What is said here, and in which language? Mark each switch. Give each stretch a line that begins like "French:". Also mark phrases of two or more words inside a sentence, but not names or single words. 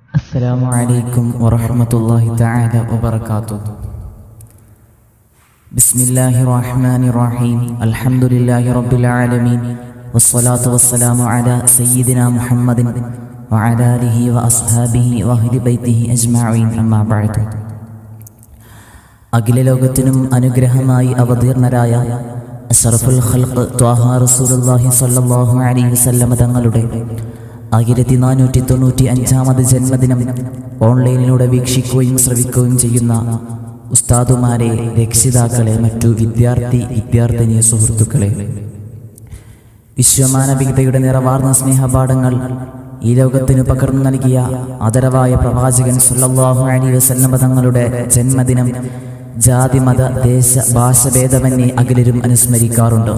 Arabic: السلام عليكم ورحمة الله تعالى وبركاته. بسم الله الرحمن الرحيم. الحمد لله رب العالمين والصلاة والسلام على سيدنا محمد وعلى آله وأصحابه وأهل بيته أجمعين. أما بعد.
Malayalam: അഖില ലോകത്തിനും അനുഗ്രഹമായി അവതീർണരായ
Arabic: أشرف الخلق
Malayalam: ത്വാഹ റസൂലുള്ളാഹി
Arabic: صلى الله عليه وسلم
Malayalam: തങ്ങളുടെ 1495 ജന്മദിനം ഓൺലൈനിലൂടെ വീക്ഷിക്കുകയും ശ്രവിക്കുകയും ചെയ്യുന്ന ഉസ്താദുമാരെ, രക്ഷിതാക്കളെ, മറ്റു വിദ്യാർത്ഥിനി സുഹൃത്തുക്കളെ, വിശ്വമാനവികതയുടെ നിറവാർന്ന സ്നേഹപാഠങ്ങൾ ഈ ലോകത്തിന് പകർന്നു നൽകിയ ആദരവായ പ്രവാചകൻ
Arabic: صلى الله عليه وسلم
Malayalam: തങ്ങളുടെ ജന്മദിനം ജാതി മത ദേശ ഭാഷഭേദമന്യേ അഖിലരും അനുസ്മരിക്കാറുണ്ട്.